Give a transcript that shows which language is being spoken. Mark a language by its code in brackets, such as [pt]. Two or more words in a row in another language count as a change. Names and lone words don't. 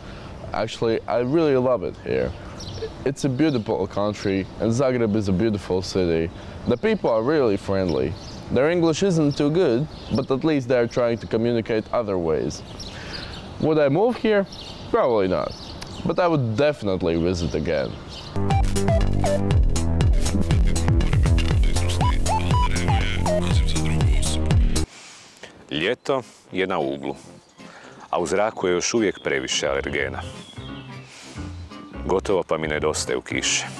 [en] Actually, I really love it here. It's a beautiful country and Zagreb is a beautiful city. The people are really friendly. Their English isn't too good, but at least they're trying to communicate other ways. Would I move here? Probably not. But I would definitely visit again. [hr] Ljeto je na uglu, a u zraku je još uvijek previše alergena. Gotovo pa mi nedostaju kiše.